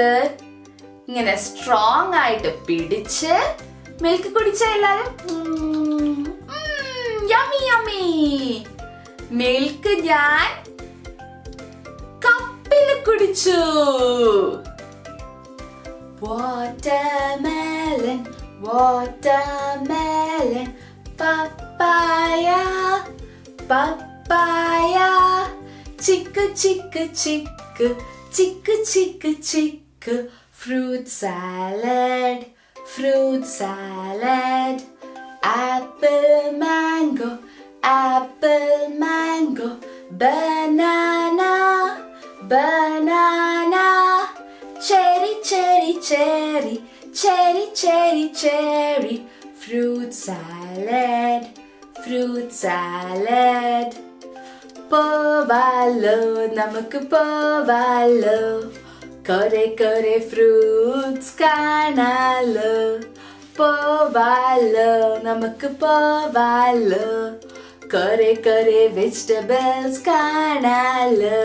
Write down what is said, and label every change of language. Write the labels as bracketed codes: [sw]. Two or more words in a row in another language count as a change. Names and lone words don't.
[ml] ഇങ്ങനെ സ്ട്രോങ് ആയിട്ട് പിടിച്ച് മിൽക്ക് കുടിച്ച എല്ലാരും [en] yummy yummy. [ml] മിൽക്ക് ഞാൻ കപ്പിൽ കുടിച്ചു. [en] watermelon, watermelon. Papaya, papaya. Chiku, chiku, chiku, chiku, chiku, chiku. Fruit salad, fruit salad. Apple, mango, apple, mango. Banana, banana. Cherry, cherry, cherry, cherry, cherry, cherry. Fruit salad, fruit salad. [ml] പോവാലോ, നമുക്ക് പോവാലോ, കുറെ കുറെ ഫ്രൂട്ട്സ് കാണാലോ. പോവാലോ, നമുക്ക് പോവാലോ, കുറെ കുറെ വെജിറ്റബിൾസ് കാണാലോ.